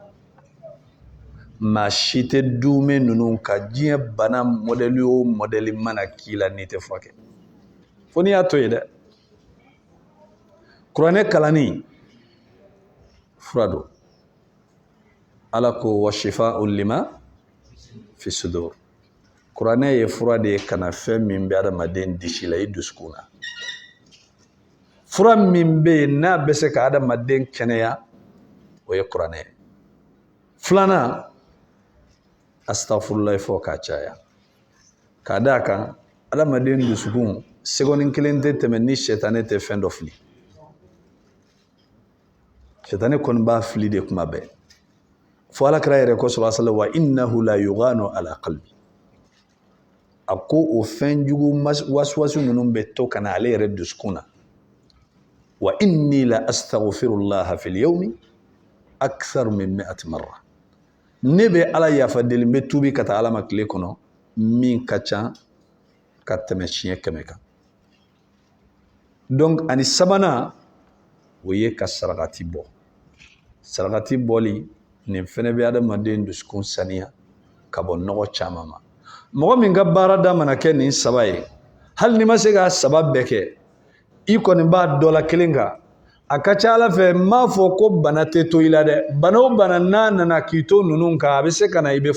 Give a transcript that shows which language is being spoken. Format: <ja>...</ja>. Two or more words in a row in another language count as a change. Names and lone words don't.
<bm>maa si tɛ duume ninnu ka diɲɛ bana mɔdɛli o mɔdɛli mana k'i la n'i tɛ furakɛ fo n'i y'a to yen dɛ kuranɛ kalanni fura don ala ko</bm> <ar>وشفاء لما في الصدور</ar> <bm>kuranɛ ye fura de ye kana fɛn min bɛ adamaden disi la i dusukun na fura min bɛ yen n'a bɛ se ka adamaden kɛnɛya o ye kuranɛ ye filanan astaghfirullah fɔ k'a caya k'a d'a kan adamaden dusukun sekonin kelen tɛ tɛmɛ ni sɛtanɛ tɛ fɛn dɔ fili sɛtanɛ kɔni b'a fili de kuma bɛɛ fo alakira yɛrɛ ko</bm> <ar>صلى الله عليه وسلم وإنه ليغان على قلبي</ar> <bm>a ko o fɛn jugu wasuwasu ninnu bɛ to kana ale yɛrɛ dusukun na</bm> <ar>وإني لأستغفر الله في اليوم أكثر من 100 مرة</ar> <bm>ne bɛ ala yafa deli n bɛ tuubi ka taa ala ma tile kɔnɔ min ka ca ka tɛmɛ siɲɛ 100 kan donc ani sabanan o ye ka sarakati bɔ sarakati bɔli nin fɛnɛ bɛ adamaden dusukun saniya ka bɔ nɔgɔ caman ma mɔgɔ min ka baarada mana kɛ nin saba ye hali ni ma se k'a saba bɛɛ kɛ i kɔni b'a dɔ la kelen kan a ka ca Ala fɛ n m'a fɔ ko bana tɛ to i la dɛ bana o bana n'a nana k'i to ninnu kan a bɛ se ka na i bɛ</bm>